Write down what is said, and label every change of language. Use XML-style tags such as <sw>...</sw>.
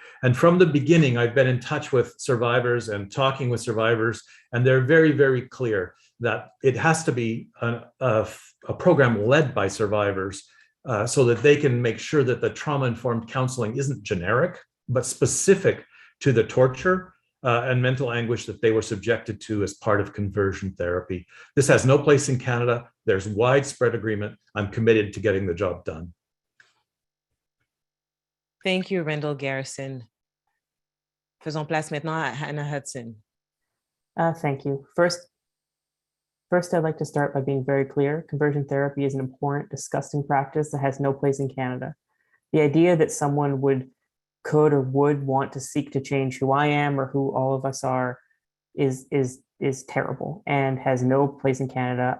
<en>And from the beginning, I've been in touch with survivors and talking with survivors, and they're very, very clear that it has to be a program led by survivors so that they can make sure that the trauma-informed counseling isn't generic, but specific to the torture and mental anguish that they were subjected to as part of conversion therapy. This has no place in Canada. There's widespread agreement. I'm committed to getting the job done. Thank you, Randall Garrison.</en> <fr>Faisons place maintenant à Hannah Hudson.</fr> <en>Thank you. First, I'd like to start by being very clear. Conversion therapy is an abhorrent, disgusting practice that has no place in Canada. The idea that someone could or would want to seek to change who I am or who all of us are is terrible and has no place in Canada.</en>